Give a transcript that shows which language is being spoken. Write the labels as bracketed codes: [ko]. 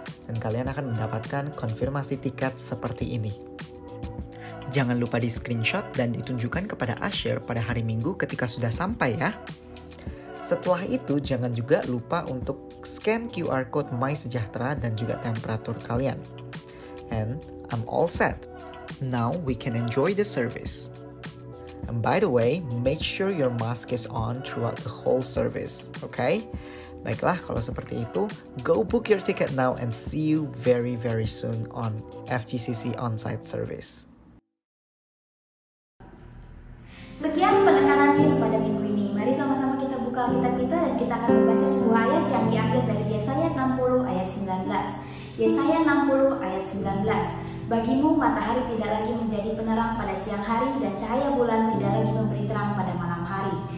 [id] Dan kalian akan mendapatkan konfirmasi tiket seperti ini. Jangan lupa di screenshot dan ditunjukkan kepada usher pada hari Minggu ketika sudah sampai ya. Setelah itu, jangan juga lupa untuk scan QR code MySejahtera dan juga temperatur kalian. [en] And I'm all set. Now we can enjoy the service. And by the way, make sure your mask is on throughout the whole service, okay? [id] Baiklah, kalau seperti itu, [en] go book your ticket now and see you very soon on FGCC on-site service. [id] Sekian penekanan news pada minggu ini. Mari sama-sama kita buka Alkitab kita dan kita akan membaca sebuah ayat yang diambil dari Yesaya 60 ayat 19. Yesaya 60 ayat 19. Bagimu matahari tidak lagi menjadi penerang pada siang hari dan cahaya bulan tidak lagi memberi terang pada malam hari.